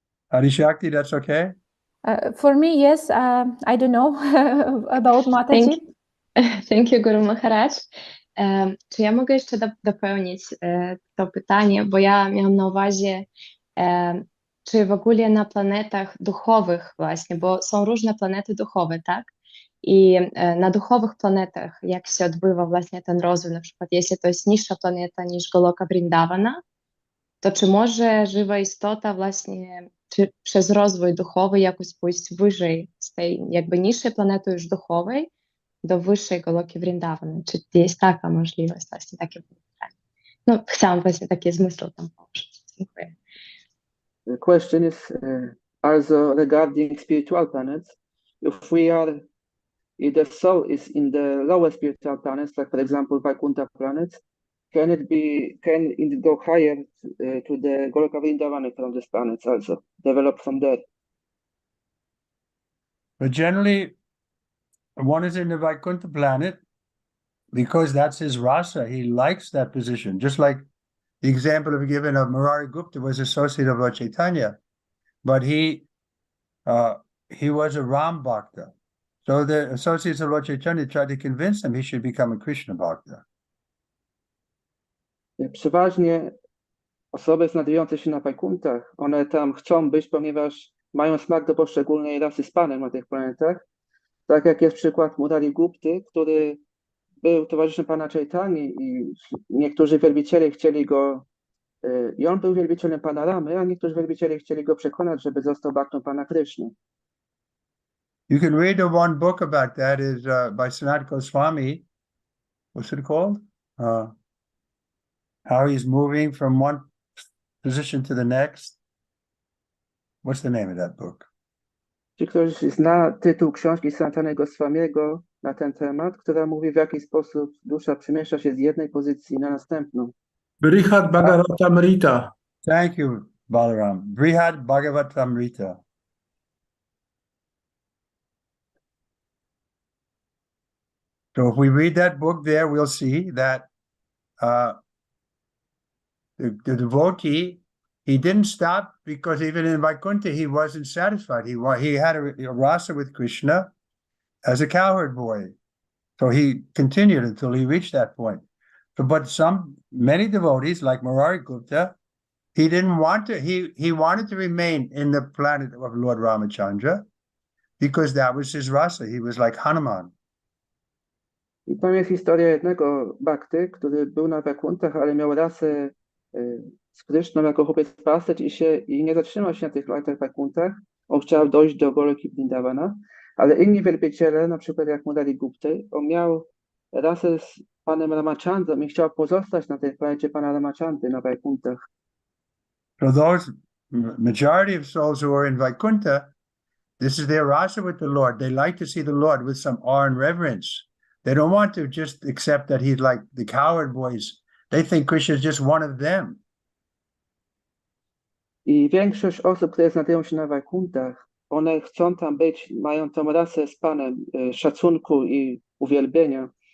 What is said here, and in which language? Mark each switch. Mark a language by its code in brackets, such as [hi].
[en] Adi Shakti, that's okay? For me, yes. I don't know about Mataji. Thank you, Guru Maharaj. [pl] Czy ja mogę jeszcze dopełnić to pytanie, bo ja miałam na uwadze, czy w ogóle na planetach duchowych właśnie, bo są różne planety duchowe, tak? I na duchowych planetach, jak się odbywa właśnie ten rozwój, na przykład jeśli to jest niższa planeta niż Goloka Vrindavana, to czy może żywa istota właśnie przez rozwój duchowy jakoś pójść wyżej z tej jakby niższej planety już duchowej do wyższej Goloki Vrindavana? Czy jest taka możliwość właśnie, takie pytanie? No, chciałam właśnie takie zmysły tam położyć. Dziękuję. [en] The question is also regarding spiritual planets. If the soul is in the lower spiritual planets, like for example Vaikuntha planets, can it go higher to the Goloka Vrindavana from these planets also, develop from there? But generally, one is in the Vaikuntha planet because that's his rasa. He likes that position. Just like the example of given of Murari Gupta was associate of Lord Chaitanya, but he was a Ram Bhakta. So the associates of Lord Chaitanya tried to convince him he should become a Krishna Bhakta. [pl] Przeważnie osoby znajdujące się na Vaikuntach, one tam chcą być, ponieważ mają smak do poszczególnej rasy z Panem na tych planetach. Tak jak jest przykład Murari Gupty, który był towarzyszem Pana Chaitani i niektórzy wielbiciele chcieli go, i on był wielbicielem Pana Ramy, a niektórzy wielbiciele chcieli go przekonać, żeby został Bhaktą Pana Kryszny. [en] You can read the one book about that is by Sanat Swami. What's it called? How he's moving from one position to the next. What's the name of that book? [pl] Czy ktoś zna tytuł książki Sanatanego Swamiego na ten temat, która mówi, w jaki sposób dusza przemieszcza się z jednej pozycji na następną? [en] Brihad Bhagavatamrita. Thank you, Balaram. Brihad Bhagavatamrita. So if we read that book there, we'll see that the devotee, he didn't stop because even in Vaikuntha, he wasn't satisfied. He had a rasa with Krishna as a cowherd boy. So he continued until he reached that point. So, but many devotees like Murari Gupta, he didn't want to, he wanted to remain in the planet of Lord Ramachandra because that was his rasa. He was like Hanuman. [pl] I tam jest historia jednego bhakty, który był na Vaikuntach, ale miał rasę z Kryszną jako chłopiec pasterz i nie zatrzymał się na tych latach Vaikuntach. On chciał dojść do Goloki Vrindawana, ale inni wielbiciele, na przykład jak Murari Gupta, on miał rasę z panem Ramachandrą i chciał pozostać na tej planecie pana Ramachandry na Vaikuntach. [en] So those majority of souls who are in Vaikuntha, this is their rasa with the Lord. They like to see the Lord with some awe and reverence. They don't want to just accept that he's like the coward boys. They think Krishna is just one of them. [pl] I większość osób, które znajdują się na Vaikuntach, one chcą tam być, mają tą rasę z panem szacunku i uwielbienia.